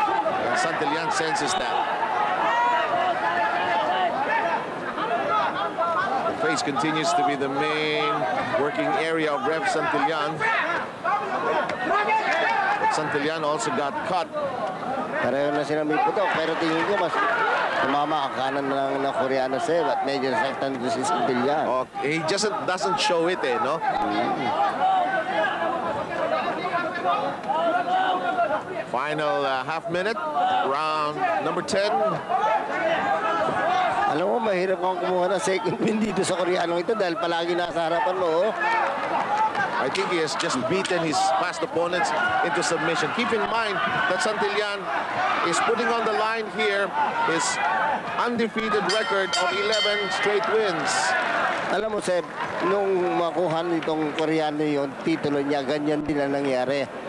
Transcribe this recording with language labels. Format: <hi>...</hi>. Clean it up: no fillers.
<en>And Santillan senses that. The face continues to be the main working area of Rev Santillan. But Santillan also got cut.</en> <tl>Pareho na sila may putok. Pero tingin ko, mas tumama ang kanan ng Koreano Seb at medyo nasaktan ko si Santillan.</tl> <en>Oh, he just doesn't show it eh, no? Final half minute, round number 10.</en> <tl>Alam mo, mahirap kang kumuha ng</tl> <en>second win</en> <tl>dito sa Koreano ito dahil palagi nasa harapan mo.</tl> <en>I think he has just beaten his past opponents into submission. Keep in mind that Santillan is putting on the line here his undefeated record of 11 straight wins.</en> <tl>Alam mo, Seb, nung makuha nitong Koreano yung titulo niya, ganyan din ang nangyari.</tl>